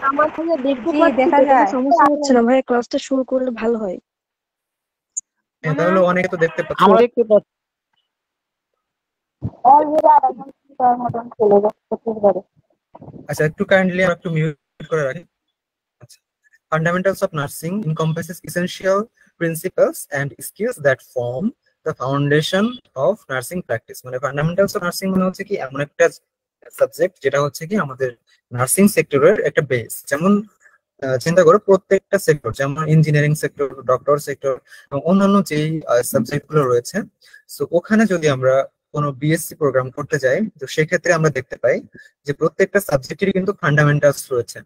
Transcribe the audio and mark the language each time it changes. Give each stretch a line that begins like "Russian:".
Bangla: আমার ভাইয়া দেখতে জি পাচ্ছি দেখা তো, কোনো যায়। সমস্যা হচ্ছে না ভাইয়া, ক্লাসটা শুরু করলে ভালো হয়। হ্যাঁ, তাহলে অনেকে তো দেখতে পাচ্ছ। আমরা দেখতে পাচ্ছি। আচ্ছা, একটু কাইন্ডলি একটু মিউট করে রাখি।
English: আচ্ছা, fundamentals of nursing encompasses essential principles and skills that form the foundation of nursing practice।
Bangla: মানে fundamentals of nursing মানে হচ্ছে কি এমন একটা সাবজেক্ট যেটা হচ্ছে কি আমাদের নার্সিং সেক্টরের একটা বেস। যেমন চিন্তা করো প্রত্যেকটা সেক্টর, যেমন ইঞ্জিনিয়ারিং সেক্টর, ডক্টর সেক্টর এবং অন্যান্য যেই সাবজেক্ট গুলো রয়েছে, সো ওখানে যদি আমরা কোনো বিএসসি প্রোগ্রাম করতে যাই, তো সেক্ষেত্রে আমরা দেখতে পাই যে প্রত্যেকটা সাবজেক্টেরই কিন্তু ফান্ডামেন্টালস রয়েছে।